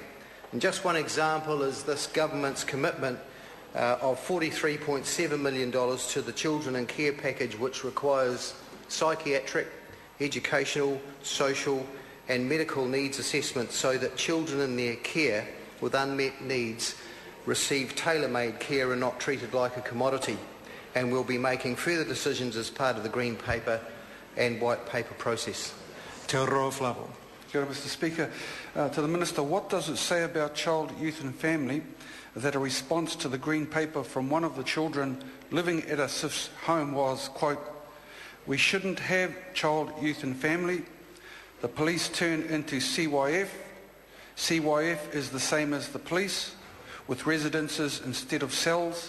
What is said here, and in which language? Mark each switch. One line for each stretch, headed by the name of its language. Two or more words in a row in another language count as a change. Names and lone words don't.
English: And just one example is this Government's commitment of $43.7 million to the Children and Care Package, which requires psychiatric, educational, social and medical needs assessments so that children in their care with unmet needs receive tailor-made care and not treated like a commodity. And we'll be making further decisions as part of the Green Paper and White Paper process. Te Ururoa Flavell.
Māori: Kia ora,
English: Mr. Speaker. To the Minister, what does it say about Child, Youth and Family that a response to the Green Paper from one of the children living at a SIF's home was, quote, "We shouldn't have Child, Youth and Family. The police turn into CYF. CYF is the same as the police, with residences instead of cells.